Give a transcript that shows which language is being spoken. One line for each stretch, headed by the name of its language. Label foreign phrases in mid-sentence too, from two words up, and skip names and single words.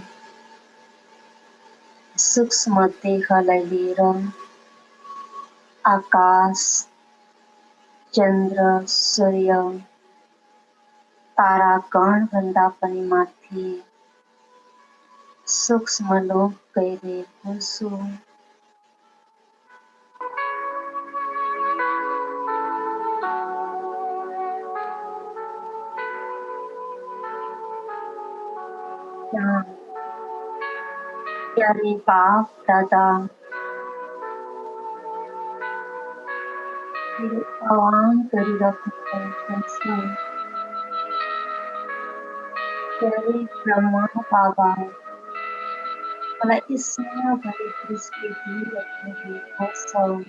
Nepali: सूक्ष्म देहलाई लिएर आकाश, चन्द्र, सूर्य, तारागण भन्दा पनि माथि सूक्ष्म लोक गइरहेको छु। यहाँ
Hindi: प्यारे बाप दादा
Nepali: मेरो आह्वान गरिराख्नु भएको छ। प्यारे ब्रह्मा बाबा मलाई स्नेहभरि दृष्टि दिइराख्नु भएको छ।